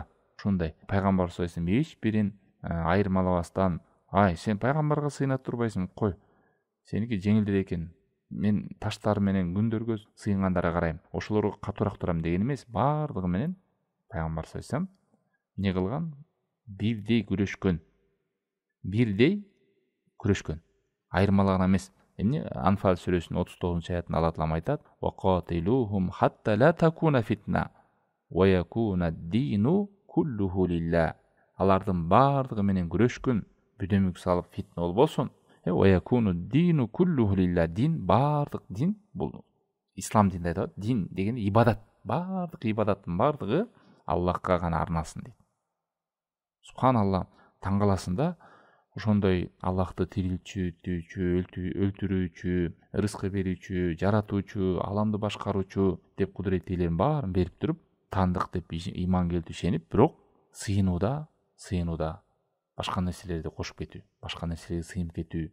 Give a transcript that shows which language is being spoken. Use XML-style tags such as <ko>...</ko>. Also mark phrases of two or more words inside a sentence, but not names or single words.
<ky>Ушундай пайгамбар</ky> <ar>صلى الله عليه وسلم</ar> <ky>эч бирин айырмалабастан, ай сен пайгамбарга сыйына турбайсың, кой, сеники жеңилдеди экен, мен таштар менен күндөргө сыйынгандарга карайм, ошолорго катуураак турам деген эмес, баардыгы менен пайгамбар</ky> <ar>صلى الله عليه وسلم</ar> <ky>эмне кылган? Бирдей күрөшкөн. Айырмалаган эмес. Эмне? Анфал сүрөсүнүн 39-аятында Алла Таалам айтат:</ky> <ar>"وقاتلوهم حتى لا تكون فتنة ويكون الدين كله لله."</ar> <ky>Алардын баардыгы менен күрөшкөн, бүдөмүк салып фитна болбосун.</ky> <ar>ويكون الدين كله لله.</ar> <ky>Дин, баардык дин, бул ислам динде айтат, дин деген ибадат. Баардык ибадаттын Аллахка гана арналсын дейт. Субханалла, таң каласың да, ошондой Аллахты тирилтүүчү, өлтүрүүчү, рызкы берүүчү, жаратуучу, аламды башкаруучу деп кудуретээлерин баарын берип туруп, таандык деп ыйман келтип ишенип, бирок сыйынууда башка нерселерди кошуп кетүү, башка нерселерге сыйынып кетүү.</ky>